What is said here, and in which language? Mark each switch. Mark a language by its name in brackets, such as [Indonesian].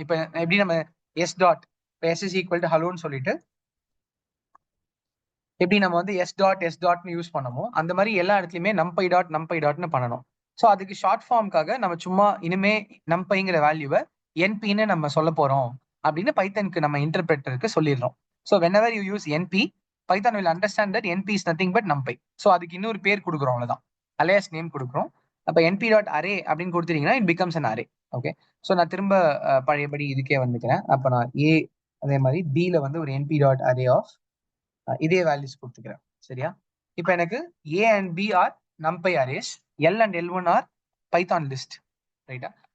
[Tamil] இப்போ எப்படி நம்ம S dot S is equal to ஹலோன்னு சொல்லிட்டு எப்படி நம்ம வந்து எஸ் டாட்னு யூஸ் பண்ணமோ அந்த மாதிரி எல்லா இடத்துலயுமே நம்பை டாட்னு பண்ணணும். ஸோ அதுக்கு ஷார்ட் ஃபார்முக்காக நம்ம சும்மா இனிமே நம்பைங்கிற வேல்யூவை என்பின்னு நம்ம சொல்ல போறோம் அப்படின்னு பைத்தனுக்கு நம்ம இன்டர்பிரேட்டருக்கு சொல்லிடுறோம். [English] So whenever you use np, Python will understand that np is nothing but numpy. [Tamil] So அதுக்கு இன்னொரு பேர் கொடுக்குறோம், அவ்வளவுதான், அலையாஸ் நேம் கொடுக்குறோம். அப்ப np டாட் அரே அப்படின்னு கொடுத்துட்டீங்கன்னா [English] It becomes an array. [Tamil] Okay. So நான் திரும்ப பழையபடி இதுக்கே வந்துக்கிறேன். அப்ப நான் ஏ அதே மாதிரி பில வந்து ஒரு np டாட் அரே ஆஃப் இதே வேல்யூஸ் கொடுத்துக்கிறேன். சரியா. இப்போ எனக்கு [English] A and B are numpy arrays, L and L1 are Python list. ரைட்டா.